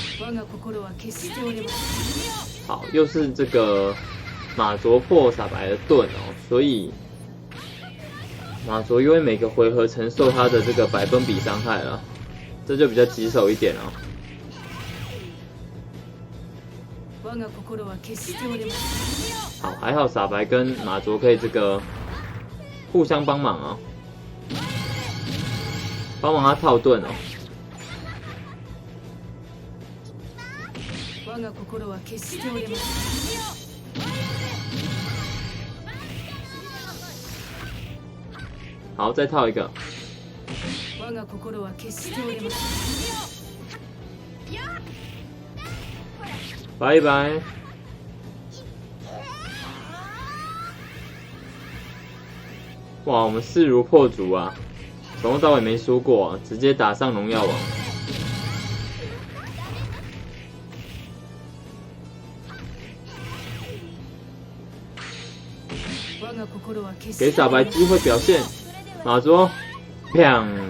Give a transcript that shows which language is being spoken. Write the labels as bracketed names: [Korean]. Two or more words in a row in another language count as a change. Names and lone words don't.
[Japanese] 我が心は決して折れません。 [Chinese] 好，又是这个马卓破傻白的盾哦，所以马卓因为每个回合承受他的这个100分比伤害了，这就比较棘手一点哦。 [Japanese] 我が心は決して折れません。 [Chinese] 好，还好傻白跟马卓可以这个互相帮忙哦，帮忙他套盾哦。 [Japanese] 我が心は決して折れません。 [Chinese] 好，再套一个。 [Japanese] 我が心は決して折れません。 [Chinese] 拜拜。哇，我们势如破竹啊！从头到尾没输过，直接打上荣耀王。给傻白机会表现，马卓，砰！